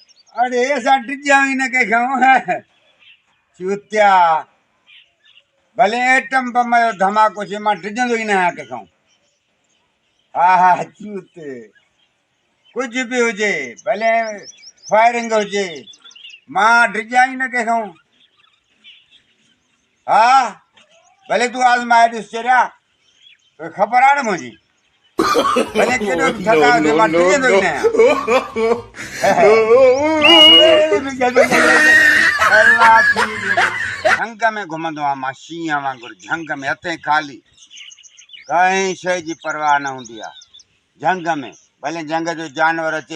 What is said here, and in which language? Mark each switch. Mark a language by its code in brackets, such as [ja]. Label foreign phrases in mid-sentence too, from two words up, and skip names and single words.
[sd] अरे ऐसा टिज्जा ही न के खाऊं है चूतिया भले एटम बम जो धमाको छे मां टिजंदो ही न आहियां के खाऊं हा हा चूत कुछ भी हुजे भले फायरिंग हुजे मां टिज्जा ही न के खाऊं हा भले तू आजमाए ॾिस चरिया तो खबर आहे न मुंहिंजी भले केॾो बि No, थका हुजे no, मां no, टिजंदो ई न आहियां अल्लाह थी झंग में घुमंदो आहियां मां शींहं वांगुरु झंग में हथे ख़ाली कंहिं शइ जी परवाह न हूंदी आहे झंग में भले झंग जो जानवर अचे